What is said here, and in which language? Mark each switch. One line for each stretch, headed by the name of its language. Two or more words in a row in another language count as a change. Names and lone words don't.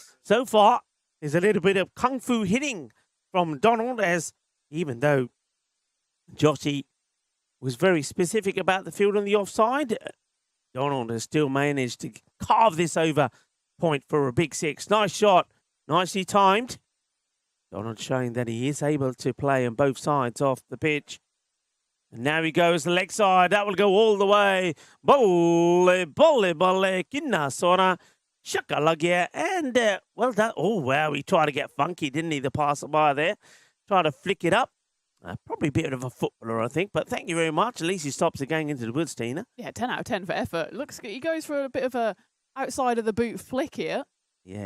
English: Well, so far there's a little bit of kung fu hitting from Donald, as even though Joshy was very specific about the field on the offside, Donald has still managed to carve this over point for a big 6. Nice shot, nicely timed. Donald showing that he is able to play on both sides off the pitch. And now he goes the leg side. That will go all the way. Bolle, kinna sora, shakalagia. And well done. Oh, wow. He tried to get funky, didn't he? The passerby there. Tried to flick it up. Probably a bit of a footballer, I think. But thank you very much. At least he stops it going into the woods, Tina. Yeah, 10 out of 10 for effort. Looks good. He goes for a bit of a outside of the boot flick here. Yeah,